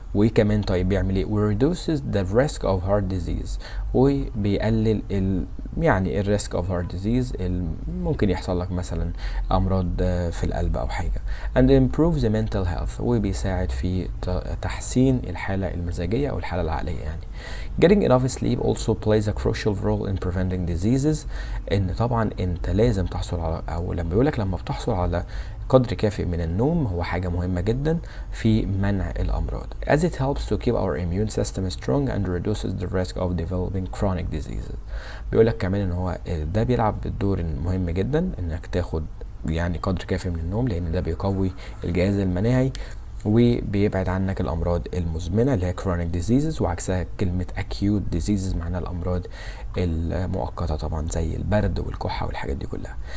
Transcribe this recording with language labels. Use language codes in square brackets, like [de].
[ar] وكمان طيب بيعمل ايه؟ [en] reduces the risk of heart disease، [ar] وبيقلل يعني الريسك اوف هارت ديزيز، ممكن يحصل لك مثلا امراض في القلب او حاجه. [en] and improves the mental health، [ar] وبيساعد في تحسين الحاله المزاجيه او الحاله العقليه يعني. [en] getting enough sleep also plays a crucial role in preventing diseases، [ar] ان طبعا انت لازم تحصل على، او لما بيقولك لما بتحصل على قدر كافي من النوم هو حاجة مهمة جدا في منع الأمراض [en] as it helps to keep our immune system strong and reduces the risk of developing chronic diseases. [ar] بيقولك كمان ان هو ده بيلعب بالدور المهم جدا انك تاخد يعني قدر كافي من النوم، لان ده بيقوي الجهاز المناعي وبيبعد عنك الامراض المزمنه اللي هي [en] chronic diseases، [ar] وعكسها كلمه [en] acute diseases [ar] معناها الامراض المؤقته طبعا زي البرد والكحه والحاجات دي كلها.